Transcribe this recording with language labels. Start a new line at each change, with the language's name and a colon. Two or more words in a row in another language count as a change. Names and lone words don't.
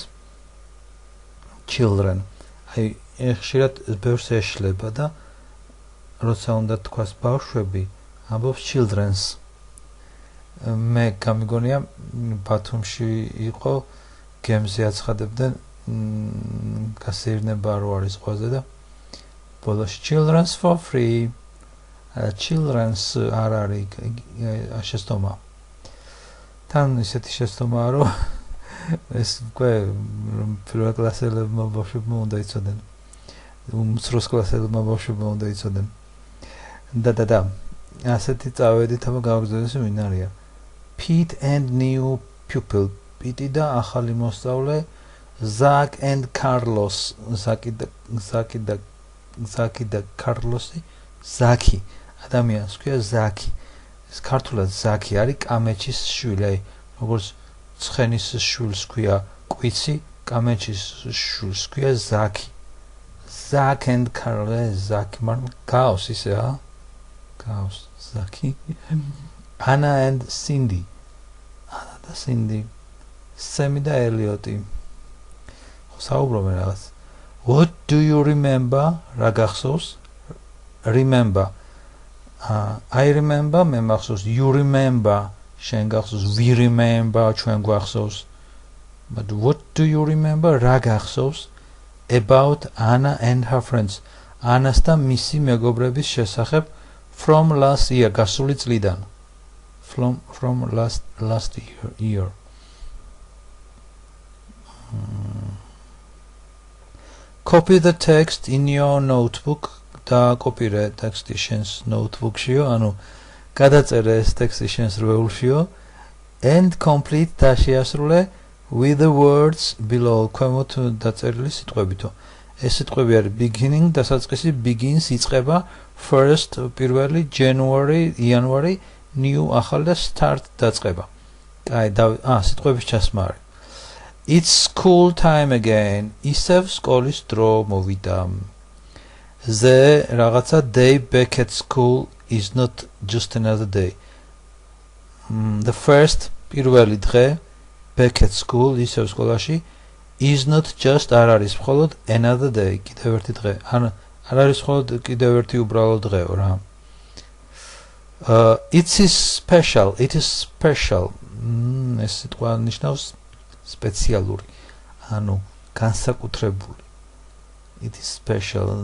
Georgian: Children. აი ხშირად ბევრს ეშლება და როცა უნდა თქვას ბავშვები, ამბობს children's. მე გამიგონია ბათუმში იყო გემზე აცხადებდნენ გასეირნება რო არის ყვაზე და ბოლოში
English: children's for free.
Georgian: children's არ არის შეცდომა. თან ისეთი შეცდომაა რომ ეს უკვე პირველ კლასელებმა ბავშვებმა უნდა იცოდნენ. უმცროს კლასელებმა ბავშვებმა უნდა იცოდნენ. და ასეთი წავედით აბა გავაგზავნეს ვინ არიან.
English: Pete and new pupil. Pete
Georgian: და ახალი მოსწავლე
English: Zach and Carlos.
Georgian: Zaki და Carlosi. Zaki. ადამიანს ქვია Zaki. ეს ქართულად Zaki არის კამეჩის შვილი. აი როგორც ცხენის შვილს ქვია კვიცი, კამეჩის შვილს ქვია Zaki. Zach and Carlos. Zaki მაგრამ გავს ისე ა?
English: Gauss, Zaki. Anna and Cindy.
Georgian: Anna და Cindy. Sammy და Elliot. საუბრობენ რაღაც.
English: What do you remember?
Georgian: რა გახსოვს?
English: Remember. I remember,
Georgian: მე მახსოვს.
English: You remember.
Georgian: შენ გახსოვს.
English: We remember,
Georgian: ჩვენ გვახსოვს.
English: But what do you remember?
Georgian: რა გახსოვს?
English: About Anna and her friends.
Georgian: Anna-ს და მისი მეგობრების შესახებ
English: from last year,
Georgian: გასული წლიდან.
English: From last year. Copy the text in your notebook.
Georgian: და კოპირე ტექსტი შენს notebook-შიო, ანუ გადაწერე ეს ტექსტი შენს რვეულშიო
English: and complete
Georgian: და შეასრულე
English: with the words below.
Georgian: ქვემოთ დაწერილი სიტყვებითო. ეს სიტყვები არის beginning, დასაწყისი begins, იწყება, first, პირველი, January, იანვარი, new, ახალი და start დაწყება. აი, სიტყვების ჩასმა არის.
English: It's school time again.
Georgian: ისევ სკოლის დრო მოვიდა.
English: The რაღაცა day back at school is not just another day. The first,
Georgian: პირველი დღე,
English: back at school,
Georgian: ისევ სკოლაში,
English: is not just
Georgian: არ არის მხოლოდ
English: another day,
Georgian: კიდევ ერთი დღე. არ არის მხოლოდ კიდევ ერთი უბრალო დღეო რა.
English: It is special.
Georgian: ეს სიტყვა ნიშნავს სპეციალური, ანუ განსაკუთრებული.
English: It is special.